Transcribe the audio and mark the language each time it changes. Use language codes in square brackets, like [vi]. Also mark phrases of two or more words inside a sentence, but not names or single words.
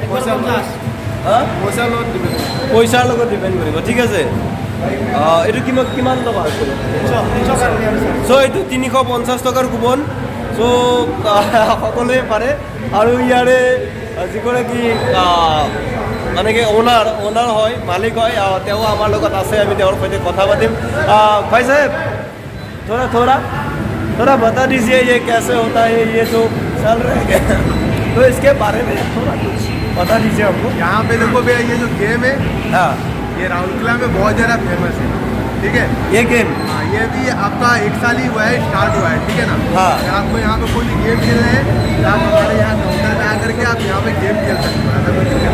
[as] পইচাৰ লগত ডিপেণ্ড কৰিব ঠিক আছে এইটো কিমান টকা হৈছে চ' এইটো 350 টকাৰ কুপন চ' সকলোৱে পাৰে আৰু ইয়াৰে যিগৰাকী মানে কি অনাৰ হয় মালিক হয় তেওঁ আমাৰ লগত আছে আমি তেওঁৰ সৈতে কথা পাতিম ভাই সাহেব [hi] थोड़ा बता दीजिए ये कैसे होता है ये जो चल रहा है तो इसके बारे में थोड़ा कुछ बता दीजिए हमको यहाँ पे देखो भैया ये जो गेम है ये राउरकेला में बहुत ज़्यादा फेमस है ठीक है ये गेम ये भी आपका 1 साल ही हुआ है स्टार्ट हुआ है ठीक है ना अगर आपको यहाँ पे कोई गेम खेल रहे हैं तो आप हमारे यहाँ काउंटर पे आकर के आप यहाँ पे गेम खेल सकते हैं